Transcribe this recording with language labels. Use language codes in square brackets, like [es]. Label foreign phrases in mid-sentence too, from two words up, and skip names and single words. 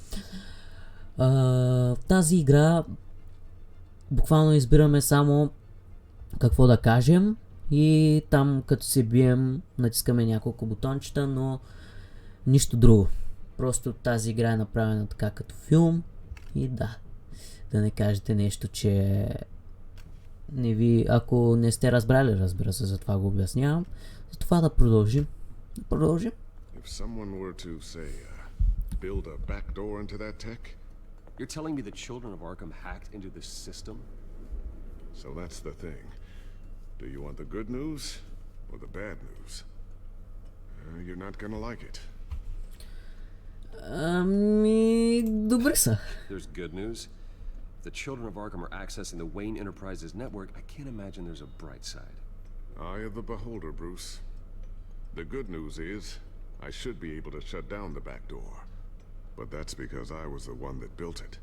[bg] В тази игра буквално избираме само какво да кажем и там като се бием натискаме няколко бутончета, но нищо друго. Просто тази игра е направена така като филм и да не кажете нещо, че не ви, ако не сте разбрали, разбира се, затова го обяснявам. Затова да продължим. [en] If someone were to say, build a backdoor into that tech? You're telling me the children of Arkham hacked into this system? So that's the thing. Do you want the good news or the bad news? You're not gonna like it. [bg] Добре са. [en] There's good news. If the children of Arkham are accessing the Wayne Enterprises network, I can't imagine there's a bright side. Eye of the beholder, Bruce. The good news is, I should be able to shut down the back door. But that's because I was the one that built it.